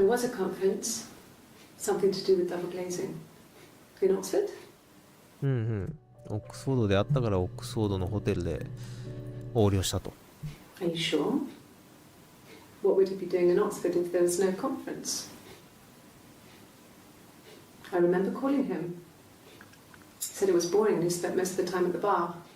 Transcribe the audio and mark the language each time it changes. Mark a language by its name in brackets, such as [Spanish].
[English] There was a conference, something to do with double glazing, in Oxford. [Japanese] うんうん。オックスフォードであったからオックスフォードのホテルで横領したと。 [English] Are you sure? What would he be doing in Oxford if there was no conference? I remember calling him. He said it was boring and he spent most of the time at the bar.